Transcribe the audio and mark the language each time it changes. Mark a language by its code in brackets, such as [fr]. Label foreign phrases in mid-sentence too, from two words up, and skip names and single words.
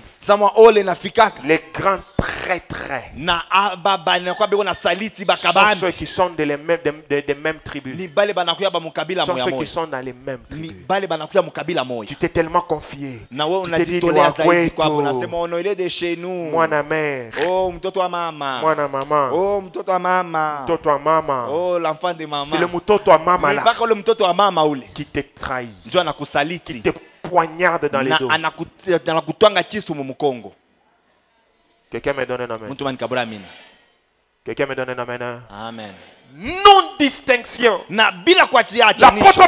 [fr] Les grands traîtres sont ceux qui sont des mêmes tribus. Sont ceux qui sont dans les mêmes tribus. Tu t'es tellement confié. Tu t'es dit, mwana mère, mwana maman, [sw] mtoto wa mama. [fr] C'est le [sw] mtoto wa mama [fr] là qui te trahit, qui te poignarde dans les dos. Quelqu'un me donne un amen. Quelqu'un me donne un amen. Amen. Non-distinction. L'apôtre